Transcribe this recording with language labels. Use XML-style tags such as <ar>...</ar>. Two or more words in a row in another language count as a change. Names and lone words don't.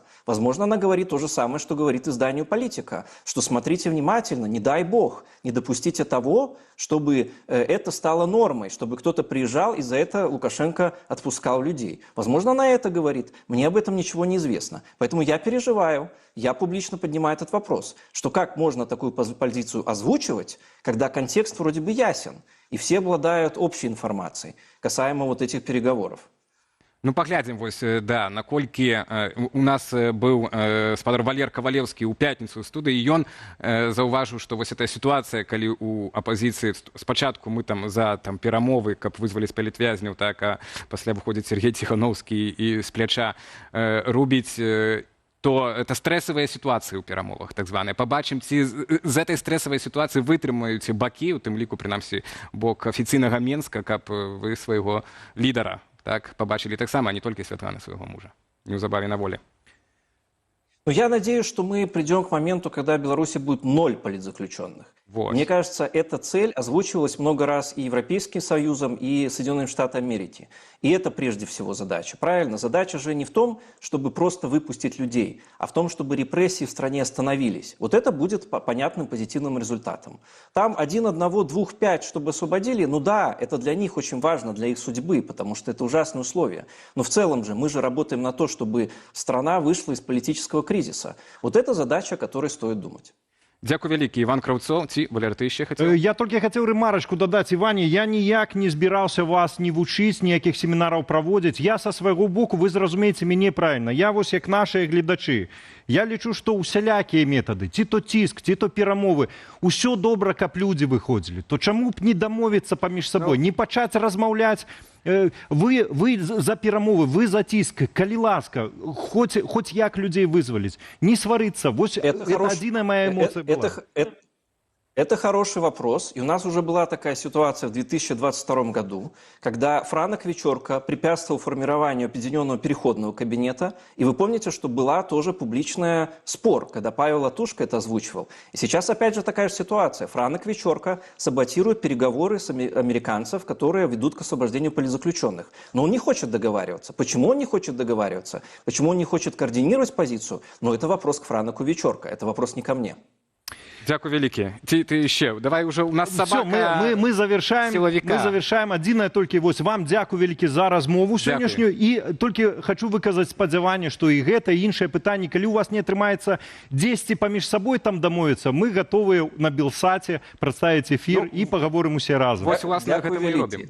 <ru>Возможно, она говорит то же самое, что говорит изданию «Политика», что смотрите внимательно, не дай бог, не допустите того, чтобы это стало нормой, чтобы кто-то приезжал и за это Лукашенко отпускал людей. Возможно, она это говорит. Мне об этом ничего не известно. Поэтому я переживаю, я публично поднимаю этот вопрос, что как можно такую позицию озвучивать, когда контекст вроде бы ясен, и все обладают общей информацией касаемо вот этих переговоров.</ru> <be>Ну, паглядзім вось, да, наколькі у нас быў спадар Валер Кавалеўскі ў пятніцу ў студыі, ён заўважыў, што вось эта сітуацыя, калі у апазіцыі спачатку мы там за там перамовы, каб вызваліць палітвязняў, так, а пасля выходзіць Сергей Ціхановскі і з пляча рубіць,</be> <ru>то это</ru> <be>стрэсавыя сітуацыі ў перамовах, так званыя. Пабачым, ці з этой стрэсавай сітуацыі вытрымаюць бакі, у тым ліку, прынамсі, бок афіцыйнага Менска, каб вы свайго лідара так побачили так само,</be> <ru>а не только Светланы своего мужа.</ru> <be>Неузабаве на воле.</be> <ru>Но я надеюсь, что мы придем к моменту, когда в Беларуси будет 0 политзаключенных. Вот. Мне кажется, эта цель озвучивалась много раз и Европейским Союзом, и Соединенными Штатами Америки. И это прежде всего задача. Правильно? Задача же не в том, чтобы просто выпустить людей, а в том, чтобы репрессии в стране остановились. Вот это будет понятным позитивным результатом. Там 1, 1, 2, 5, чтобы освободили, ну да, это для них очень важно, для их судьбы, потому что это ужасные условия. Но в целом же мы же работаем на то, чтобы страна вышла из политического кризиса. Вот это задача, о которой стоит думать.</ru> <be>Дякую вялікі, Іван Краўцоў. Ці, Валер, ты яшчэ хацеў? Я толькі хацеў рэмарачку дадаць, Іване, я ніяк не збіраўся вас ні вучыць, ніякіх семінараў праводзіць. Я са свайго боку, вы зразумееце мяне правільна, я вось як нашыя гледачы. Я лічу, што усялякія метады, ці то ціск, ці то перамовы, усё добра, каб людзі выходзілі. То чаму б не дамовіцца паміж сабой, не пачаць размаўляць? Вы за перамовы, вы за ціск, калі ласка, хоць як людзей вызваліць, не сварыцца. Вось это адзіная моя эмоцыя была.</be> <ru>Это хороший вопрос. И у нас уже была такая ситуация в 2022 году, когда Франок Вечерка препятствовал формированию Объединенного переходного кабинета. И вы помните, что была тоже публичная спор, когда Павел Латушко это озвучивал. И сейчас опять же такая же ситуация. Франок Вечерка саботирует переговоры с американцев, которые ведут к освобождению политзаключенных. Но он не хочет договариваться. Почему он не хочет договариваться? Почему он не хочет координировать позицию? Но это вопрос к Франоку Вечерка. Это вопрос не ко мне.</ru> <be>Дякую вялікі.</be> <ru>Ты ще, давай уже, у нас собака мы завершаем, силовика. Мы завершаем.</ru> <be>Адзінае толькі вось вам дзякую вялікі за размову сённяшнюю. І толькі хочу выказаць спадзяванне, што і гэта, і іншыя пытанні, калі у вас не атрымаецца дзесьці паміж сабой там дамовіцца, мы гатовыя на Белсаце прадставіць эфір і пагаворым усе разам. Вось уласна гэта мы робім.</be>